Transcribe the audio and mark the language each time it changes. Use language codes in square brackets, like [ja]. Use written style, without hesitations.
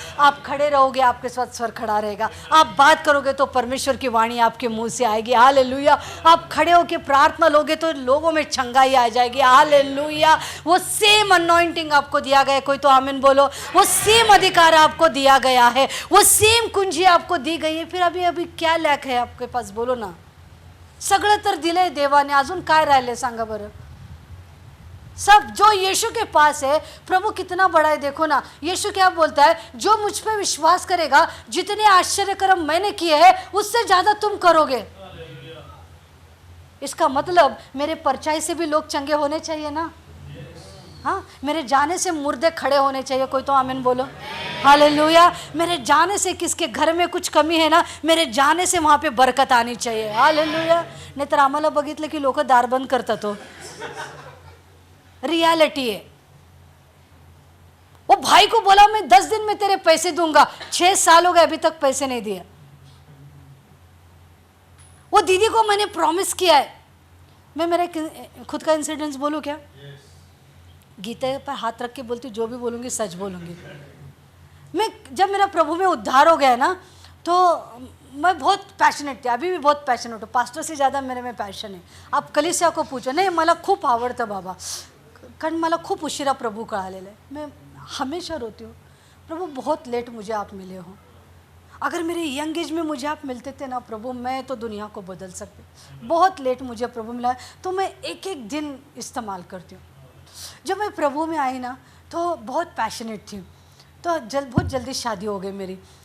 [hi] आप खड़े रहोगे, आपके साथ स्वर खड़ा रहेगा। आप बात करोगे तो परमेश्वर की वाणी आपके मुंह से आएगी। हालेलुया। आप खड़े होकर प्रार्थना लोगे तो लोगों में चंगाई आ जाएगी। हालेलुया। वो सेम अनॉइंटिंग आपको दिया गया है। कोई तो आमीन बोलो। वो सेम अधिकार आपको दिया गया है, वो सेम कुंजी आपको दी गई है। फिर अभी क्या लॅक है आपके पास? बोलो ना। [mr] सगळं तर दिलंय देवाने, अजून काय राहिले सांगा बरं? [hi] सब जो यीशु के पास है, प्रभु कितना बड़ा है। देखो ना यीशु क्या बोलता है, जो मुझ पे विश्वास करेगा, जितने आश्चर्य कर्म मैंने किए हैं उससे ज्यादा तुम करोगे। इसका मतलब मेरे परछाई से भी लोग चंगे होने चाहिए ना। हाँ, मेरे जाने से मुर्दे खड़े होने चाहिए। कोई तो आमीन बोलो। हालेलुया। मेरे जाने से किसके घर में कुछ कमी है ना, मेरे जाने से वहां पे बरकत आनी चाहिए। हालेलुया। [mr] नाही तर आम्हाला बघितलं की लोक दार बंद करतात हो। [hi] रियलिटी है। वो भाई को बोला मैं 10 दिन में तेरे पैसे दूंगा, 6 साल हो गए अभी तक पैसे नहीं दिए। वो दीदी को मैंने प्रॉमिस किया है। मैं मेरा खुद का इंसिडेंस बोलूं क्या? गीता पर हाथ रख के बोलती हूँ, जो भी बोलूंगी सच बोलूंगी। मैं जब मेरा प्रभु में उद्धार हो गया ना, तो मैं बहुत पैशनेट थी, अभी भी बहुत पैशनेट हूँ। पास्टर से ज़्यादा मेरे में पैशन है। आप कलीसिया को पूछो, [mr] नाही मला खूप आवडतं बाबा, कारण मला खूप उशिरा प्रभू कळालेलं आहे। [hi] मैं हमेशा रोती हूँ, प्रभु बहुत लेट मुझे आप मिले हो। अगर मेरे यंग एज में मुझे आप मिलते थे ना प्रभु, मैं तो दुनिया को बदल सकती। बहुत लेट मुझे प्रभु मिला है, तो मैं एक एक दिन इस्तेमाल करती हूँ। जब मैं प्रभु में आई ना तो बहुत पैशनेट थी, तो बहुत जल्दी शादी हो गई मेरी।